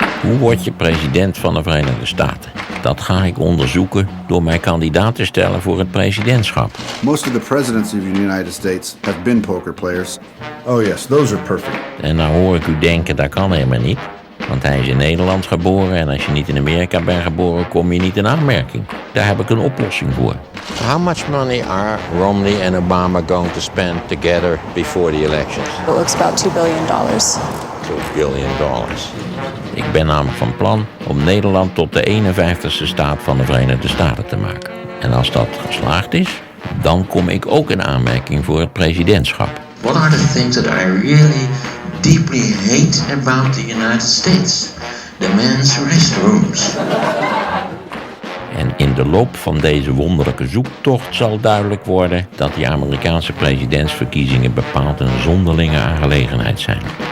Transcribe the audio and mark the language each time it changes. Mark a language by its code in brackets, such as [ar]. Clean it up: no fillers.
[nl] Hoe word je president van de Verenigde Staten? Dat ga ik onderzoeken door mij kandidaat te stellen voor het presidentschap. [en] Most of the presidents of the United States have been poker players. Oh yes, those are perfect. [nl] En nou hoor ik u denken, dat kan helemaal niet. Want hij is in Nederland geboren en als je niet in Amerika bent geboren, kom je niet in aanmerking. Daar heb ik een oplossing voor. [en] How much money are Romney and Obama going to spend together before the elections? It looks about $2 billion. $2 billion. [nl] Ik ben namelijk van plan om Nederland tot de 51ste staat van de Verenigde Staten te maken. En als dat geslaagd is, dan kom ik ook in aanmerking voor het presidentschap. [en] What are the things that I really deeply hate about the United States? The men's restrooms. [nl] En in de loop van deze wonderlijke zoektocht zal duidelijk worden dat die Amerikaanse presidentsverkiezingen bepaald een zonderlinge aangelegenheid zijn.